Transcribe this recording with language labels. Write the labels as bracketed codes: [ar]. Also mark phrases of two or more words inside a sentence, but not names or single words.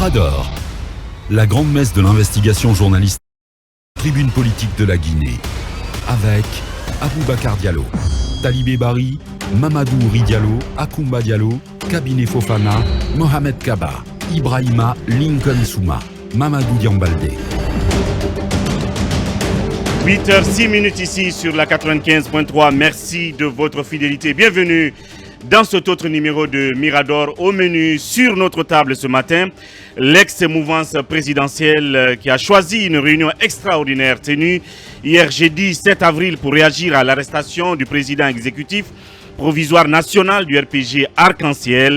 [fr] Mirador, la grande messe de l'investigation journalistique, tribune politique de la Guinée, avec Aboubacar Diallo, Talibé Bari, Mamadou Ouri Diallo, Akoumba Diallo, Kabinet Fofana, Mohamed Kaba, Ibrahima Lincoln Souma, Mamadou Diambaldé. 8h06 ici sur la 95.3. Merci de votre fidélité. Bienvenue dans cet autre numéro de Mirador. Au menu sur notre table ce matin, l'ex-mouvance présidentielle qui a choisi une réunion extraordinaire tenue hier jeudi 7 avril pour réagir à l'arrestation du président exécutif provisoire national du RPG Arc-en-Ciel.